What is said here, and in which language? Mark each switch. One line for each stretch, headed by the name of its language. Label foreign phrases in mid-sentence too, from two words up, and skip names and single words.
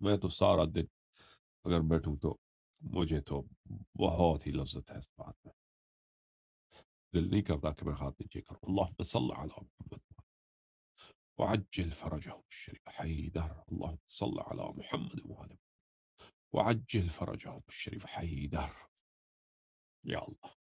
Urdu: میں تو سارا دن اگر بیٹھوں تو مجھے تو بہت ہی لذت ہے اس بات میں، دل نہیں کرتا کہ میں ہاتھ نیچے کروں۔
Arabic: اللهم صل على محمد وعجل فرجهم الشریف حیدر، اللهم صل على محمد وآل محمد وعجل فرجهم الشریف حیدر، یا اللہ۔